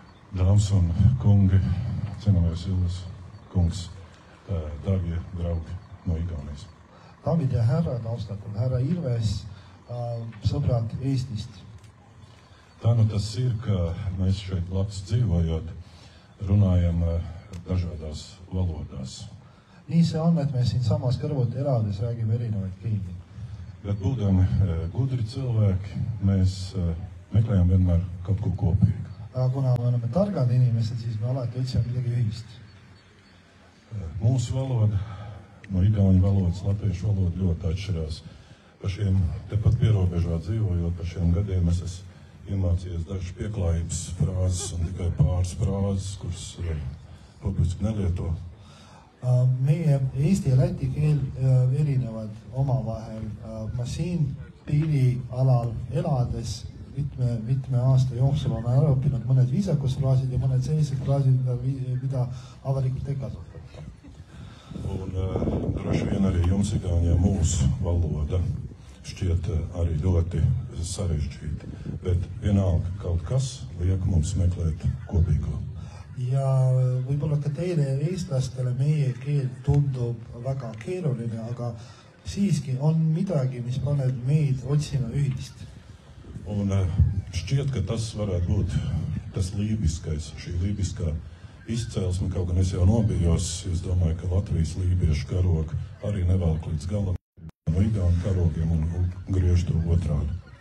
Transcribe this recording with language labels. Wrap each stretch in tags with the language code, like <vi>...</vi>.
<lv>Dāmas un kungi, cienāmies Ilves kungs, dārgie draugi no Igaunijas.</lv> <et>Daamid ja härrad, austatud härra Ilves, sõbrad Eestist.</et> <lv>Tā nu tas ir, ka mēs šeit Latvijas dzīvojot runājam dažādās valodās.</lv> <et>Nii see on, et me siin samas kõrvuti elades räägime erinevaid keeli.</et> <lv>Bet būdami gudri cilvēki, mēs meklējam vienmēr kaut ko kopīgu.</lv> <et>Kuna me oleme targad inimesed, siis me alati otsime midagi ühist.</et> <lv>Mūsu valoda, no igauņu valodas, latviešu valoda ļoti atšķirās. Pa šiem tepat pierobežā dzīvojot, pa šiem gadiem es esmu iemācījies dažas pieklājības frāzes un tikai pāris frāzes, kuras publiski nelieto.</lv> <et>Meie eesti ja läti keel erinevad omavahel. Ma siin piirialal elades mitme aasta jooksul olen ära õppinud mõned viisakusfraasid ja mõned sellised fraasid, mida avalikult ei kasutata.</et> <lv>Un droši vien arī jums igauņā mūsu valoda šķiet arī ļoti sarežģīta, bet vienalga kaut kas liek mums meklēt kopīgo.</lv> <et>Ja võib-olla ka teile eestlastele meie keel tundub väga keeruline, aga siiski on midagi, mis paneb meid otsima ühist.</et> <lv>Un šķiet, ka tas varētu būt tas lībiskais, šī lībiskā izcelsme, kaut gan es jau nobijos, es domāju, ka Latvijas lībiešu karoga arī nevelk līdz galam no igauņu karogiem un griež to otrādi.</lv>